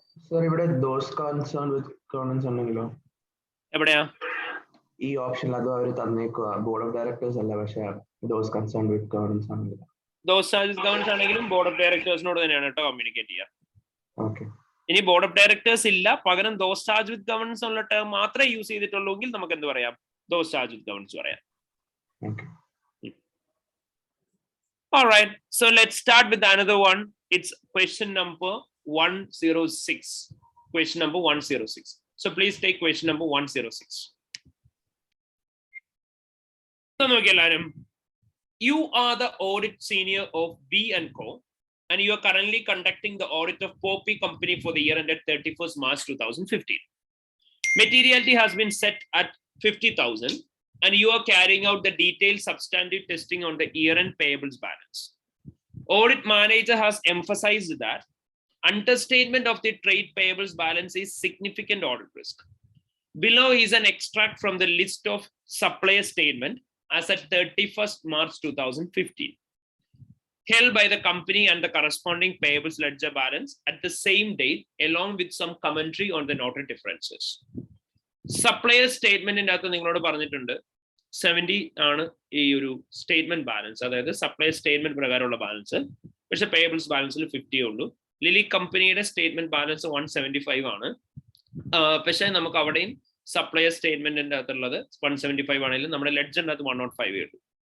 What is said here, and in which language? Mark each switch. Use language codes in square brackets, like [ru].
[en] Sir, [ml] ഇവിടെ [en] those concerned with governance [ml] ഉണ്ടെങ്കിലോ? എവിടെയാ ഈ ഓപ്ഷനിൽ അത് അവർ തന്നേക്കുക ബോർഡ് ഓഫ് ഡയറക്ടേഴ്സ് അല്ല, പക്ഷേ [en] those concerned with governance [ml] ആണെങ്കിലോ? ദോസ് ഗവർണൻസ് ആണെങ്കിലും ബോർഡ് ഓഫ് ഡയറക്ടേഴ്സിനോട് തന്നെയാണ് കേട്ടോ കമ്മ്യൂണിക്കേറ്റ് ചെയ്യുക. ഓക്കെ. ഇനി ബോർഡ് ഓഫ് ഡയറക്ടേഴ്സ് ഇല്ല, പകരം ദോസ് ചാർജ് വിത്ത് ഗവർണൻസ് ഉള്ള ടേം മാത്രമേ യൂസ് ചെയ്തിട്ടുള്ളൂങ്കിൽ നമുക്ക് എന്ത് പറയാം? ദോസ് ചാർജ് വിത്ത് ഗവർണൻസ് പറയാം. Okay. [en] All right, so let's start with another one. It's question number 106. Question number 106. So please take question number 106. So [ml] നോക്കിയ എല്ലാവരും, [en] you are the audit senior of B & Co. and you are currently conducting the audit of Poppy Company for the year ended 31st March 2015. Materiality has been set at 50,000 and you are carrying out the detailed substantive testing on the year-end payables balance. Audit manager has emphasized that understatement of the trade payables balance is significant audit risk. Below is an extract from the list of supplier statement as at 31st March 2015, held by the company and the corresponding payables ledger balance at the same date, along with some commentary on the noted differences. Supplier statement in [ml] അകത്ത് നിങ്ങളോട് പറഞ്ഞിട്ടുണ്ട് 70 ആണ് ഈ ഒരു statement balance, അതായത് supply statement പ്രകാരമുള്ള balance. പക്ഷെ payables ബാലൻസിൽ 50 ഉള്ളൂ. ലിലി കമ്പനിയുടെ സ്റ്റേറ്റ്മെന്റ് ബാലൻസ് 175 ആണ്. പക്ഷെ നമുക്ക് അവിടെയും സപ്ലൈർ സ്റ്റേറ്റ്മെന്റിന്റെ അകത്തുള്ളത് 175 ആണെങ്കിലും നമ്മുടെ ലെഡ്ജറിന്റെ അകത്ത് 105 ഉള്ളൂ.